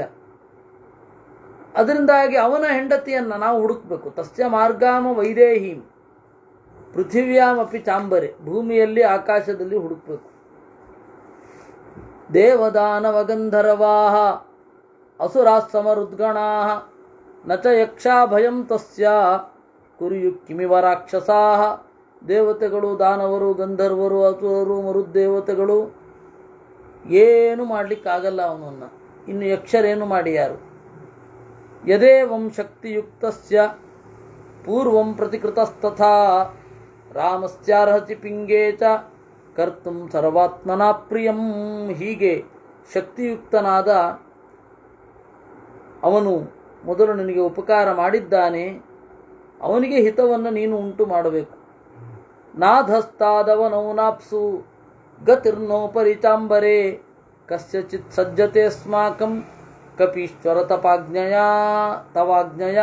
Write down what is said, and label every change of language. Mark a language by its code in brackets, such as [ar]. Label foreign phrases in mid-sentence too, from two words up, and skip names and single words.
[kn] ಅದರಿಂದಾಗಿ ಅವನ ಹೆಂಡತಿಯನ್ನು ನಾವು ಹುಡುಕಬೇಕು. [sa] ತಸ್ಯ ಮಾರ್ಗಾಮ ವೈದೇಹೀಂ ಪೃಥಿವ್ಯಾಮಪಿ ಚಾಂಬರೆ, [kn] ಭೂಮಿಯಲ್ಲಿ ಆಕಾಶದಲ್ಲಿ ಹುಡುಕಬೇಕು. [sa] ದೇವದಾನವಗಂಧರ್ವಾಹ ಅಸುರಾಃ ಸಮರುದ್ಗಣಾಃ ನ ಚ ಯಕ್ಷಾ ಭಯಂ ತಸ್ಯ ಕುರ್ಯು ಕಿಮಿವ ರಾಕ್ಷಸಾಃ. [kn] ದೇವತೆಗಳು, ದಾನವರು, ಗಂಧರ್ವರು, ಅಸುರರು, ಮರುದೇವತೆಗಳು ಏನು ಮಾಡಲಿಕ್ಕಾಗಲ್ಲ ಅವನನ್ನು. ಇನ್ನು ಯಕ್ಷರೇನು ಮಾಡಿಯಾರು? [sa] ಯದೇವಂ ಶಕ್ತಿಯುಕ್ತಸ್ಯ ಪೂರ್ವಂ ಪ್ರತಿಕೃತಸ್ತಥಾ ರಾಮಸ್ಯಾರ್ಹತಿ ಪಿಂಗೇ ಚ ಕರ್ತುಂ ಸರ್ವಾತ್ಮನಾ ಪ್ರಿಯಂ. [kn] ಹೀಗೆ ಶಕ್ತಿಯುಕ್ತನಾದ ಅವನು ಮೊದಲು ನಿನಗೆ ಉಪಕಾರ ಮಾಡಿದ್ದಾನೆ, ಅವನಿಗೆ ಹಿತವನ್ನು ನೀನು ಉಂಟು ಮಾಡಬೇಕು. [sa] ನಾಧಸ್ತಾದವನೌನಾಪ್ಸು ಗತಿರ್ನೋಪರಿ ಚಾಂಬರೆ ಕಸ್ಯಚಿತ್ ಸಜ್ಜತೆ ಸ್ಮಾಕಂ ಕಪೀಶ್ವರ ತವಾಜ್ಞಯ.